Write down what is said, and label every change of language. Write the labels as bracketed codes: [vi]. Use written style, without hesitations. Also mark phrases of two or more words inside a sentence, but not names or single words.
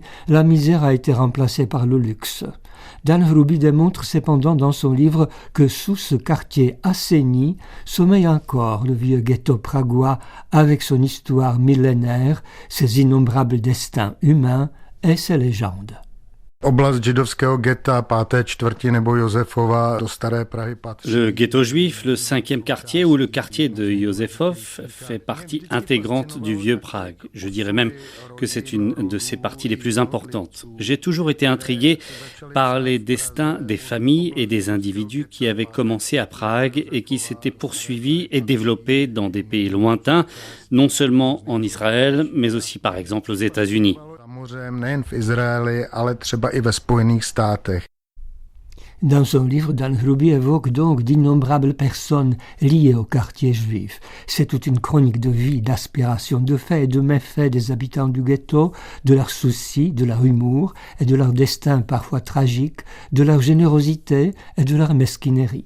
[fr] La misère a été remplacée par le luxe. Dan Hruby démontre cependant dans son livre que sous ce quartier assaini sommeille encore le vieux ghetto pragois avec son histoire millénaire, ses innombrables destins humains et ses légendes. [cs] Oblast židovského getta, 5. čtvrti nebo Josefova do Staré Prahy patří. [fr] Le ghetto juif, le 5e quartier ou le quartier de Josefov fait partie intégrante du vieux Prague. Je dirais même que c'est une de ses parties les plus importantes. J'ai toujours été intrigué par les destins des familles et des individus qui avaient commencé à Prague et qui s'étaient poursuivis et développés dans des pays lointains, non seulement en Israël, mais aussi par exemple aux États-Unis. [cs] Nejen v Izraeli, ale třeba i ve Spojených státech. [fr] Dans son livre, Dan Hruby évoque donc d'innombrables personnes liées au quartier juif. C'est toute une chronique de vie, d'aspiration, de faits et de méfaits des habitants du ghetto, de leurs soucis, de leur humour et de leur destin parfois tragique, de leur générosité et de leur mesquinerie.